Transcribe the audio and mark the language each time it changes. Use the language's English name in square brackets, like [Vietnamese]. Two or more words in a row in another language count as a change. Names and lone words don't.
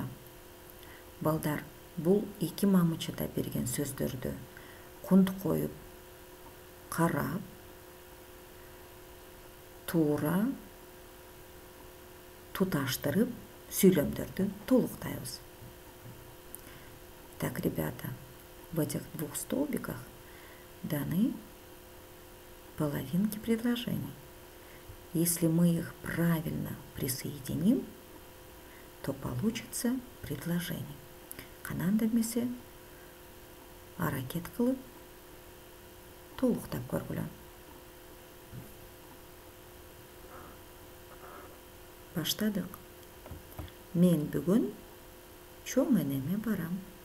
[Kyrgyz] Балдар, бул эки мамычыда берген сөздөрдү кунт коюп, карап, туура туташтырып сүйлөмдөрдү толуктайбыз. [Russian] Так, ребята, в этих двух столбиках даны половинки предложений. Если мы их правильно присоединим, то получится предложение. [Kyrgyz] Канан демесе аракет кылып толуктап көргүлө. Баштадык. Мен бүгүн чоң энеме барам.